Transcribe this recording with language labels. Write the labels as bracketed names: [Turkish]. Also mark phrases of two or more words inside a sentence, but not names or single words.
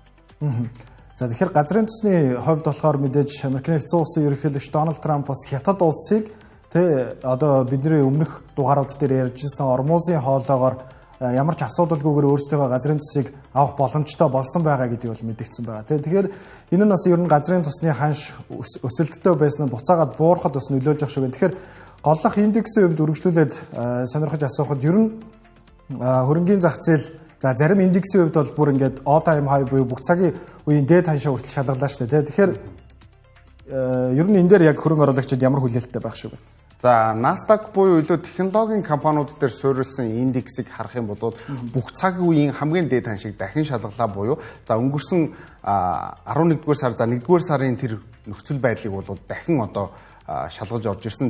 [Mongolian] За тэгэхээр газрын тосны хувьд болохоор мэдээж Америк нэгдсэн улсын ерөнхийлөгч Дональд Трамп бас хятад улсыг одоо бидний өмнөх дугаарууд дээр ярьжсэн ормозын хоолоогоор ямар ч асуудалгүйгээр өөрсдөө газрын тосыг авах боломжтой болсон байгаа гэдгийг бол мэдгдсэн байгаа. Тэгэхээр энэ нь бас ер нь газрын тосны ханш өсөлттэй байсан буцаагаад буурахад бас нөлөөлж байгаа шүү. Тэгэхээр голлох индексийн хувьд үргэлжлүүлээд сонирхож асуухад ер нь хөрөнгөний зах зээл за зарим индексийн хувьд бол бүр ингээд [English] all time high [Mongolian] буюу бүх цагийн үеийн дээд ханшаа хүртэл шалгалаа шүү дээ. Тэгэхээр ер нь энэ дээр яг хөрөнгө оруулагчид ямар хүлээлттэй байх шиг вэ? За Nasdaq буюу илүү технологийн компаниуд дээр суурилсан индексийг харах юм бол бүх цаг үеийн хамгийн дээд ханшийг дахин шалгалаа буюу за өнгөрсөн 11-р сар за 1-р сарын тэр нөхцөл байдлыг бол дахин одоо шалгаж орж ирсэн.